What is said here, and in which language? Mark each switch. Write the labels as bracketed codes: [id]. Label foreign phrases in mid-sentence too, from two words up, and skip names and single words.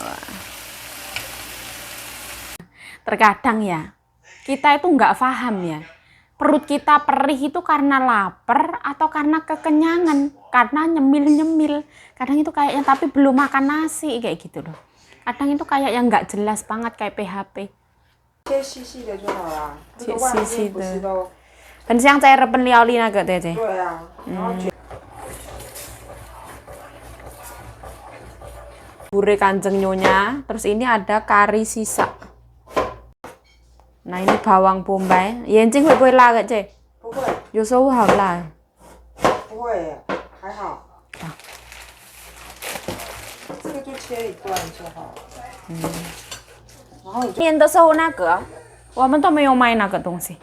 [id] Terkadang ya, kita itu nggak paham ya, perut kita perih itu karena lapar atau karena kekenyangan, karena nyemil. Kadang itu kayaknya tapi belum makan nasi kayak gitu loh. Kadang itu kayak yang nggak jelas banget kayak PHP. [zh] 切细细的就好啦，这个外面不是都很像在日本料理那个，对。对啊，然后卷。 [id] Bure Kanjeng Nyonya, terus ini ada kari sisa. Nah ini bawang bombay, [zh] 眼睛会不会辣的姐？不会，有时候好辣。不会耶，还好。这个就切一段就好了。然后你就年的时候那个，我们都没有卖那个东西。